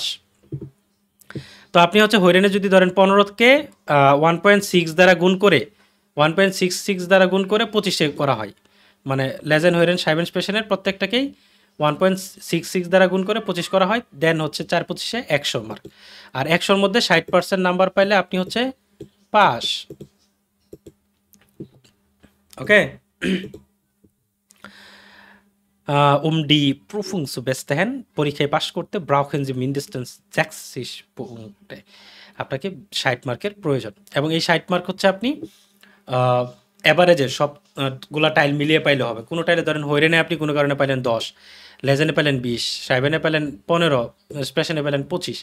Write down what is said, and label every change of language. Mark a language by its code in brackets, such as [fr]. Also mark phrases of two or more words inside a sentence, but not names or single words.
[bn] তো আপনি হচ্ছে হইরেনে যদি ধরেন 15কে 1.6 দ্বারা গুণ করে 1.66 দ্বারা গুণ করে 25-এ করা হয়, মানে লেজেন্ড, হইরেন, সাইবেন স্পেশনের প্রত্যেকটাকেই 1.66 দ্বারা গুণ করে 25 করা হয়, দেন হচ্ছে 4×25-এ 100 মার্ক। আর 100-র মধ্যে 60% নাম্বার পাইলে আপনি হচ্ছে পাস। ওকে, [de] die Prüfung zu bestehen, [bn] পরীক্ষায় পাস করতে [de] brauchen Sie mindestens 60 Punkte, [bn] আপনাকে 60 মার্কের প্রয়োজন। এবং এই 60 মার্ক হচ্ছে আপনি অ্যাভারেজের সবগুলা টাইল মিলিয়ে পাইলে হবে। কোনো টাইলে ধরেন হইরেনে আপনি কোনো কারণে পাইলেন 10, লেজেন্ডে পেলেন 20, সাইবেনে পেলেন 15, স্পেশনে পেলেন 25।